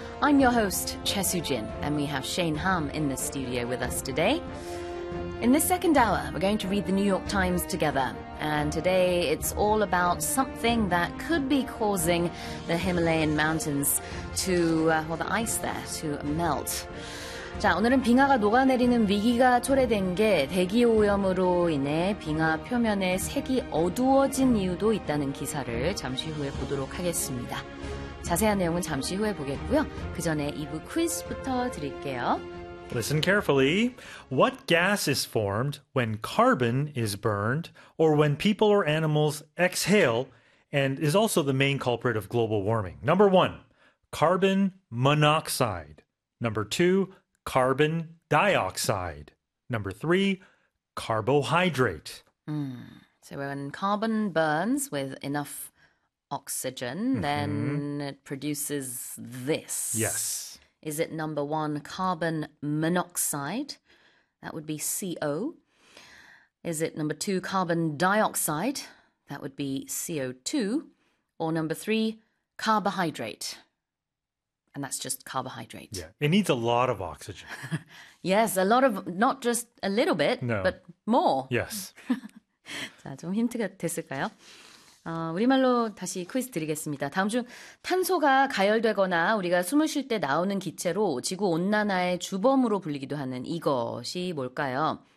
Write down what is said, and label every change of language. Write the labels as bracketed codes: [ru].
[en] I'm your host, Chesu Jin, and we have Shane Ham in the studio with us today. In this second hour, we're going to read the New York Times together. And today, it's all about something that could be causing the Himalayan mountains to, well, the ice there to melt. [ko] 자, 오늘은 빙하가 녹아내리는 위기가 초래된 게 대기오염으로 인해 빙하 표면의 색이 어두워진 이유도 있다는 기사를 잠시 후에 보도록 하겠습니다. 자세한 내용은 잠시 후에 보겠고요. 그 전에 2부 퀴즈부터 드릴게요. [en] Listen carefully. What gas is formed when carbon is burned or when people or animals exhale and is also the main culprit of global warming? Number one, carbon monoxide. Number two, carbon dioxide. Number three, carbohydrate. So when carbon burns with enough oxygen, mm-hmm. then it produces this. Yes. Is it number one, carbon monoxide? That would be CO. Is it number two, carbon dioxide? That would be CO2. Or number three, carbohydrate? And that's just carbohydrate. Yeah, it needs a lot of oxygen. Yes, a lot of, not just a little bit, no. but more. Yes. [ko] 자, 좀 힌트가 됐을까요? 우리말로 다시 퀴즈 드리겠습니다. 다음 중 탄소가 가열되거나 우리가 숨을 쉴 때 나오는 기체로 지구 온난화의 주범으로 불리기도 하는 이것이 뭘까요?